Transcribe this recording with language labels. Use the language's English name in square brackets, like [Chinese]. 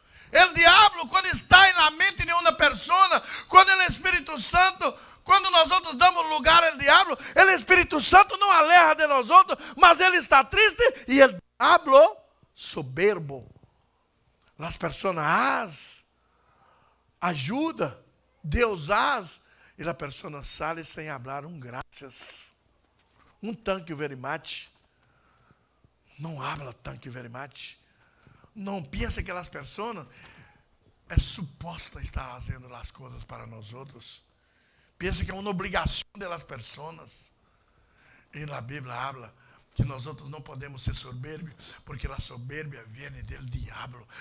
[Portuguese] O diabo, quando está na mente de uma pessoa, quando é o Espírito Santo, quando nós outros damos lugar ao diabo, o Espírito Santo não aleja de nós outros, mas ele está triste e o diabo soberbo. As pessoas ajuda, Deus e a pessoa sai sem falar graças. [English] Thank you very much. [Portuguese] Não habla [English] thank you very much. [Portuguese] Não pensa que aquelas pessoas é suposta estar fazendo as coisas para nós outros. Pensa que é uma obrigação delas pessoas. E na Bíblia habla que nós outros não podemos ser soberbios, porque a soberbia vem do diabo.